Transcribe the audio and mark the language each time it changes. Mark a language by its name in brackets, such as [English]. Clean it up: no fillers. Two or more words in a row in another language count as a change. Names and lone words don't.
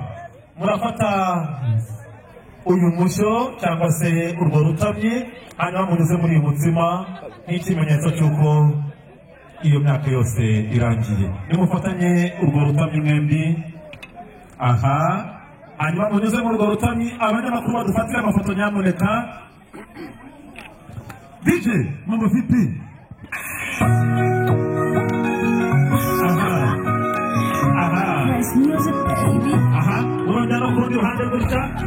[Kinyarwanda] murafata uyu mushyo cyangwa se urwo rutamye hanyuma munyuze muri uyu mutsima nk'ikimenyetso cy'uko iyo myaka yose irangiye nimufatanye urwo rutamye mwembi hanyuma munyuze muri urwo rutamye abanyamakuru badufatire amafoto nyamuneka DJ [Swahili] mambo vipi [Kinyarwanda] urongera no kurundi ruhande gutya